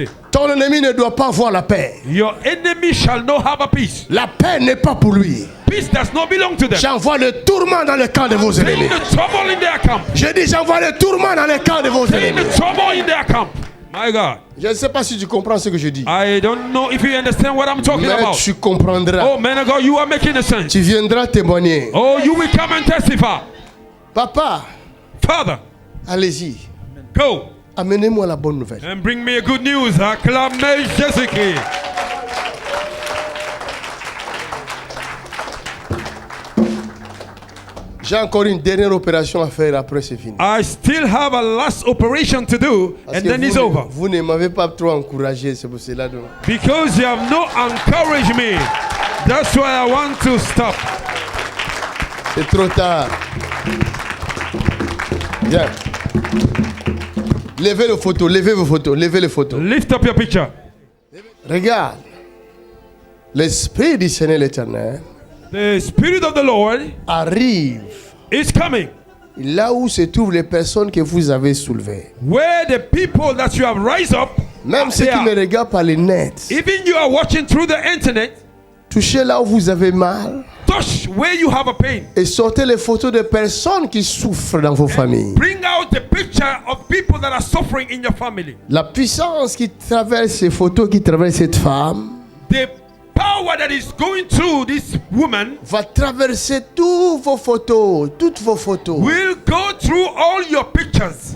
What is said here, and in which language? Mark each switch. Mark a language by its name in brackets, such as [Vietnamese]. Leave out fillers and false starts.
[French] Ton ennemi ne doit pas avoir la paix. [English] Your enemy shall not have a peace. [French] La paix n'est pas pour lui. [English] Peace does not belong to them. [French] J'envoie le tourment dans le camp de vos ennemis. [English] The trouble in their camp. [French] Je dis j'envoie le tourment dans le camp de vos ennemis. [English] The trouble in their camp. My God. [French] Je ne sais pas si tu comprends ce que je dis. [English] I don't know if you understand what I'm talking about. [French] Mais tu comprendras. [English] Oh man of God, you are making a sense. [French] Tu viendras témoigner. [English] Oh, you will come and testify. [French] Papa. [English] Father. [French] Allez-y. [English] Go. [French] Amenez-moi la bonne nouvelle. [English] And bring me a good news. [French] Acclamez Jésus-Christ. J'ai encore une dernière opération à faire après c'est fini. [English] I still have a last operation to do and then it's over. [French] Vous ne m'avez pas trop encouragé, c'est pour cela. Donc. [English] Because you have not encouraged me. That's why I want to stop. [French] C'est trop tard. Bien. Levez vos photos, levez vos photos, levez les photos. [English] Lift up your picture. [French] Regarde. L'Esprit du Seigneur l'Éternel. [English] The Spirit of the Lord [French] arrive. [English] Is coming. [French] Là où se trouvent les personnes que vous avez soulevées. [English] Where the people that you have raised up. [French] Même ceux qui me regardent par les nets. [English] Even you are watching through the internet. [French] Touchez là où vous avez mal. [English] Touch where you have a pain. [French] Et sortez les photos de personnes qui souffrent dans vos familles. [English] Bring out the picture of people that are suffering in your family. [French] La puissance qui traverse ces photos, qui traverse cette femme. [English] The power that is going through this woman [French] va traverser toutes vos photos, [English] will go through all your pictures.